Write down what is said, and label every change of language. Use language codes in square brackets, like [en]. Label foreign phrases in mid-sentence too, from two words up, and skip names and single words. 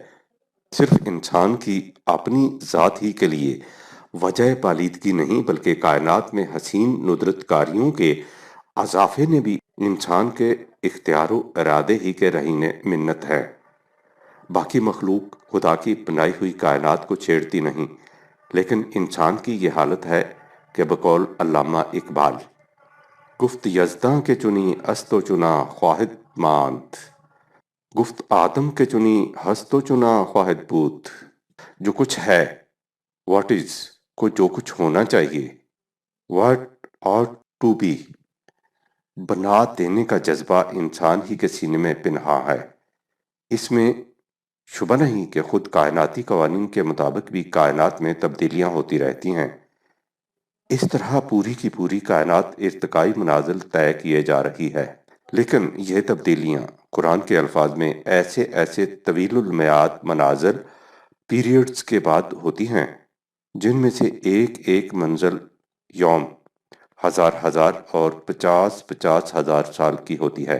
[ur] صرف انسان کی اپنی ذات ہی کے لیے وجہ پالیدگی نہیں، بلکہ کائنات میں حسین ندرت کاریوں کے اضافے نے بھی انسان کے اختیار و ارادے ہی کے رہین منت ہے۔ باقی مخلوق خدا کی بنائی ہوئی کائنات کو چھیڑتی نہیں، لیکن انسان کی یہ حالت ہے کہ بقول علامہ اقبال [fa] گفت یزداں کے چنی است و چنا خواہد ماند، گفت آدم کے چنی ہست و چنا خواہد بود۔ [ur] جو کچھ ہے، [en] what is, [ur] کو جو کچھ ہونا چاہیے، [en] what ought to be, [ur] بنا دینے کا جذبہ انسان ہی کے سینے میں پنہاں ہے۔ اس میں شبہ نہیں کہ خود کائناتی قوانین کے مطابق بھی کائنات میں تبدیلیاں ہوتی رہتی ہیں۔ اس طرح پوری کی پوری کائنات ارتقائی منازل طے کیے جا رہی ہے، لیکن یہ تبدیلیاں قرآن کے الفاظ میں ایسے ایسے طویل المیعاد مناظر پیریڈز کے بعد ہوتی ہیں جن میں سے ایک ایک منزل یوم، ہزار ہزار اور 50 ہزار سال کی ہوتی ہے۔